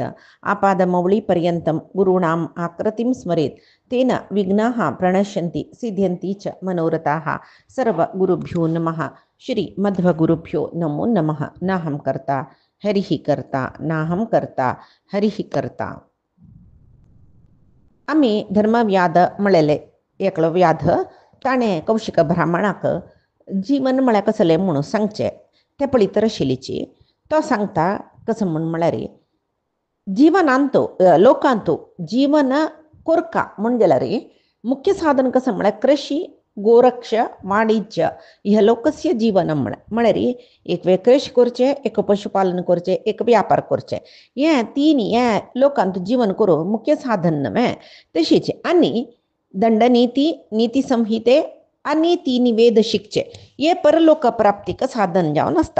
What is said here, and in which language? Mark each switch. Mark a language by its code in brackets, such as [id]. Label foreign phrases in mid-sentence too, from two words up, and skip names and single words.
[sa] आपादमौलिपर्यन्तं गुरूणाम् आकृतिं स्मरेत् तेन विघ्नाः प्रणश्यन्ति सिद्ध्यन्ति च मनोरथाः। सर्वगुरुभ्यो नमः। श्री मध्वगुरुभ्यो नमो नमः। नाहं कर्ता हरिः कर्ता नाहं कर्ता हरिः कर्ता. [kok] आम्ही धर्मव्याध म्हळेले एकलो व्याध ताणें कौशिक ब्राह्मणाक जीवन म्हळ्यार कसलें म्हणून सांगचें तें पळयत आशिल्लीची. तो सांगता कसं म्हणून म्हळ्यार जीवनांतू लोकांतू जीवन कोरका म्हण जाल्यार मुख्य साधन कसं म्हळ्यार [sa] कृषी गोरक्ष वाणिज्य [kok] ह्या [sa] लोकस्य जीवनम [kok] म्हळ्यार एक वेळ कृषी करचें, एक पशुपालन करचें, एक व्यापार करचें, हें तीन हें लोकांत जीवन करूंक मुख्य साधन न्हय. तशीच आनी दंडनीती नीती संहिते आनी तीन वेद शिकचे हे परलोक प्राप्तीक साधन जावन आसता.